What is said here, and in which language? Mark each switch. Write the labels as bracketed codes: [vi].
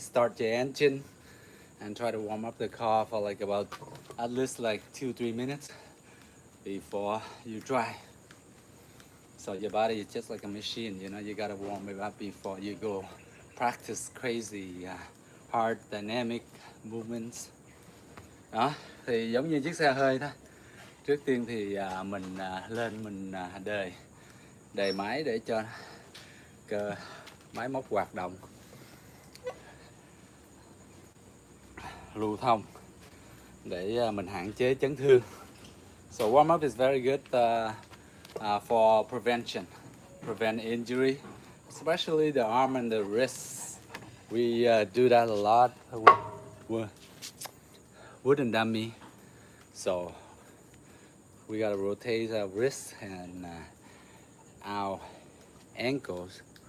[en] Start your engine and try to warm up the car for like about at least like 2-3 minutes before you drive. So your body is just like a machine, you know, you gotta warm it up before you go practice crazy hard dynamic movements. [vi] Đó, thì giống như chiếc xe hơi thôi. Trước tiên thì mình lên mình đề máy để cho cơ máy móc hoạt động, lưu thông để mình hạn chế chấn thương. [en] So warm up is very good for prevent injury, especially the arm and the wrists. We do that a lot with wooden dummy. So we gotta rotate our wrists and our ankles.